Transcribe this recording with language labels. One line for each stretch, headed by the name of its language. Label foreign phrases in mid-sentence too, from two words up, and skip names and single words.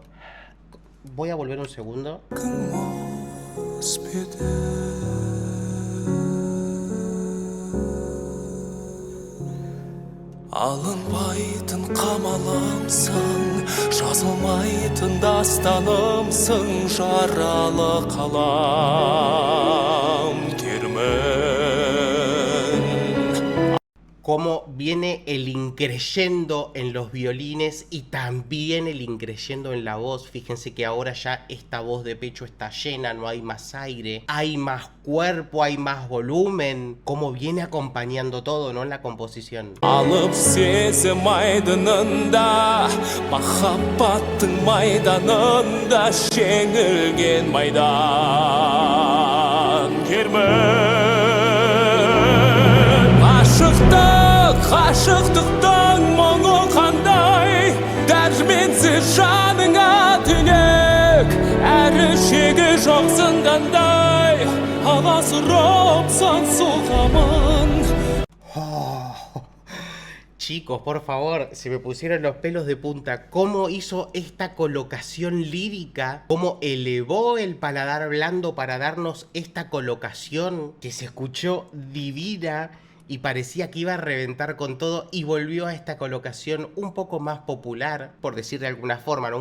Spanish: Voy a volver un segundo.
Kazakh: мұз беді. Алынбайтын қамалымсың, жазылмайтын дастанымсың, жаралы қалам термін.
Spanish: Cómo viene el increyendo en los violines y también el increyendo en la voz. Fíjense que ahora ya esta voz de pecho está llena, no hay más aire, hay más cuerpo, hay más volumen. Cómo viene acompañando todo, ¿no? En la composición.
Kazakh: Алып сезім айдынында, махаббаттың майданында, жеңілген майдан кермін. Ғашықтықтың мұңы қандай, дәрменсіз жаныңа түнек, әрі шегі жоқ зындандай, аласұрыпсан соғамын.
Spanish: Chicos, por favor, se me pusieron los pelos de punta. ¿Cómo hizo esta colocación lírica? ¿Cómo elevó el paladar blando para darnos esta colocación que se escuchó divina y parecía que iba a reventar con todo, y volvió a esta colocación un poco más popular, por decir de alguna forma, ¿no?